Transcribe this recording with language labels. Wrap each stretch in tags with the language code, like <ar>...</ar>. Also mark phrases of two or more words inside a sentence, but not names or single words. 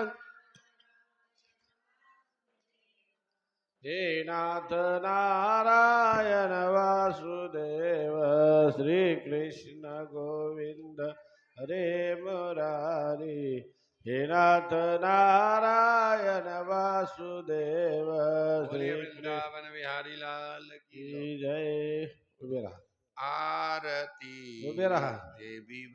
<sa>नारायण वासुदेव श्री कृष्ण गोविंद हरे मुरारी हे नाथ नारायण वासुदेव श्री</sa> <hi>वृंदावन बिहारी लाल की</hi> <mr>जय। उबे रहा आरती उबे रहा देवी</mr>